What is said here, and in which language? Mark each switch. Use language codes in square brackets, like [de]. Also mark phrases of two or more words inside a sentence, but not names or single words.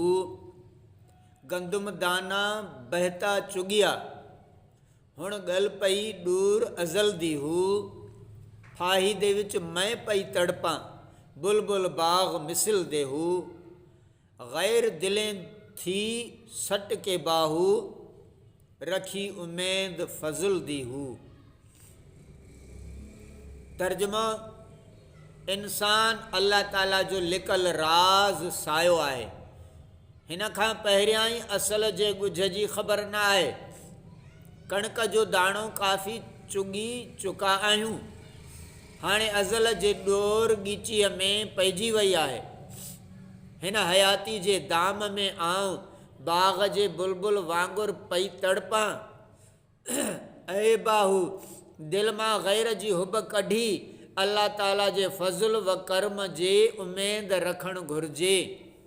[pa] ਗੰਦੁਮ ਦਾਣਾ ਬਹੁਤਾ ਚੁਗਿਆ, ਹੁਣ ਗਲ ਪਈ ਦੂਰ ਅਜ਼ਲ ਦੀ ਹੂ। ਫਾਹੀ ਦੇ ਵਿੱਚ ਮੈਂ ਪਈ ਤੜਫਾਂ, ਬੁਲਬੁਲ ਬਾਗ਼ ਮਿਸਲ ਦੇ ਹੂ। ਗ਼ੈਰ ਦਿਲੇਂ ਥੀ ਸੱਟ ਕੇ ਬਾਹੂ, ਰੱਖੀ ਉਮੇਦ ਫ਼ਜ਼ਲ ਦੀ ਹੂ। [sd] तर्जुमो, इंसान अल्लाह ताला जो लिकल राज़ सायो आहे। हिन खां पहिरियां ई असल जे ॻुझ जी ख़बर न आहे। कणिक जो दाणो काफ़ी चुगी चुका आहियूं। हाणे अज़ल जे ॾोर ॻीचीअ में पइजी वई आहे। हिन हयाती जे दाम में आऊं बाग़ जे बुलबुल वांगुरु पई तड़पां। ऐ बाहू, दिलि मां गैर जी हुब कढी अल्लाह ताला जे फज़ल व कर्म जे उमेद रखणु घुरिजे।